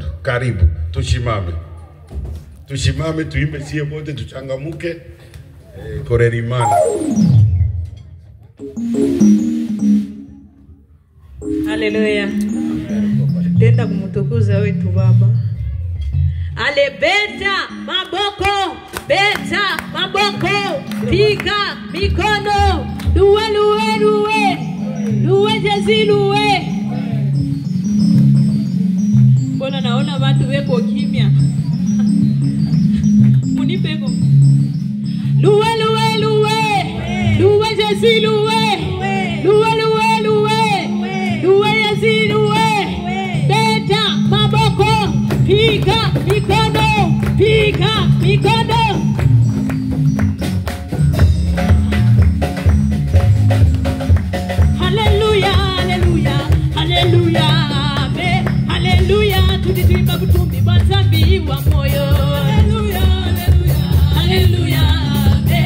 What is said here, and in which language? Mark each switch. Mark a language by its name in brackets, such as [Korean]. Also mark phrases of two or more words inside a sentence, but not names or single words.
[Swahili] Karibu, tushimame. Tushimame tuimbe sie bote tuchangamuke. Korerimana. Haleluya. Tenda kumtukuza wetu Baba. [Lingala] Ale beta maboko, beta maboko, [Swahili] piga mikono, luwe luwe luwe, luwe jezi luwe. Mbona naona watu weko kimya? Munipeko. Luwe luwe luwe, luwe jezi luwe, luwe luwe luwe, luwe jezi luwe. [Lingala] Beta maboko, [Swahili] piga mikono, piga mikono. Hallelujah, hallelujah, hallelujah, amen. [Lingala] Hallelujah, tudimba kutumbi banzambi wa moyo. [Swahili] Hallelujah, hallelujah, hallelujah, amen.